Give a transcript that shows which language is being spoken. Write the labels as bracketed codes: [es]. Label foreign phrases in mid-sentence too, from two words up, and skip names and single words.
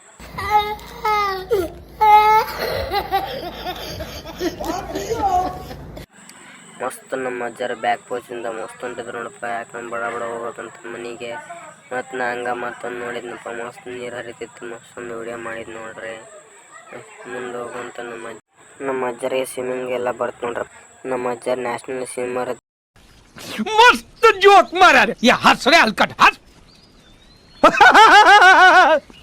[kn] ಮಸ್ತ್ ನಮ್ಮ ಅಜ್ಜರ ಬ್ಯಾಕ್ ಪೋಸಿಂದ ಮಸ್ತ್ ಹೊಂಟಿದ್ರು ನೋಡಪ್ಪ. ಯಾಕಂದ್ರೆ ಬಡ ಹೋಗೋದಂತ ಮನೆಗೆ. ಮತ್ತು ನಾ ಹಂಗೆ ಮತ್ತೊಂದು ನೋಡಿದ್ನಪ್ಪ ಮಸ್ತ್ ನೀರು ಹರಿತಿತ್ತು. ಮಸ್ತ್ ಒಂದು ವಿಡಿಯೋ ಮಾಡಿದ್ ನೋಡ್ರಿ. ಮುಂದೆ ಹೋಗುವಂತ ನಮ್ಮ ಅಜ್ಜರಿಗೆ ಸ್ವಿಮ್ಮಿಂಗ್ ಎಲ್ಲ ಬರ್ತ ನೋಡ್ರಿ. ನಮ್ಮ ಅಜ್ಜರ ನ್ಯಾಷನಲ್ ಸ್ವಿಮ್ಮರ್. [mr] मस्त जोक मारा रे या हंस रे हलकट हंस